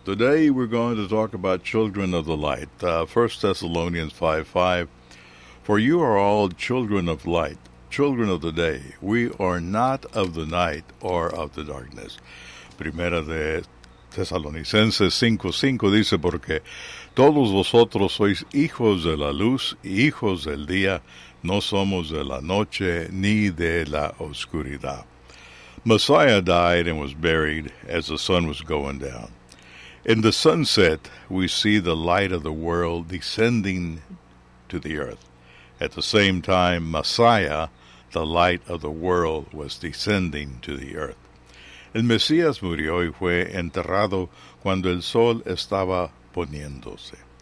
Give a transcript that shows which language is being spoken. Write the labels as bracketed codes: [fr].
[en] Today we're going to talk about children of the light. 1 Thessalonians 5:5. For you are all children of light, children of the day. We are not of the night or of the darkness. [es] 1 Thessalonicenses 5:5 dice, porque todos vosotros sois hijos de la luz, hijos del día. No somos de la noche ni de la oscuridad. [en] Messiah died and was buried as the sun was going down. In the sunset, we see the light of the world descending to the earth. At the same time, Messiah, the light of the world, was descending to the earth. [es] El Mesías murió y fue enterrado cuando el sol estaba poniéndose.